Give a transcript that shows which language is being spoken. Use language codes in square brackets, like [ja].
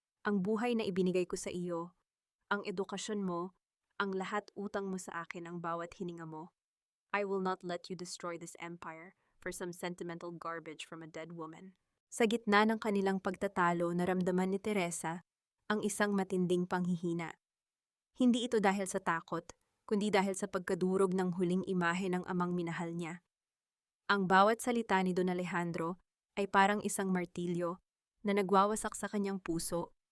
[tl] Ang buhay na ibinigay ko sa iyo, ang edukasyon mo, ang lahat utang mo sa akin, ang bawat hininga mo. [en] I will not let you destroy this empire for some sentimental garbage from a dead woman. [tl] Sa gitna ng kanilang pagtatalo, naramdaman ni Teresa ang isang matinding panghihina. Hindi ito dahil sa takot, kundi dahil sa pagkadurog ng huling imahe ng amang minahal niya. Ang bawat salita ni Don Alejandro ay parang isang martilyo na nagwawasak sa kanyang puso.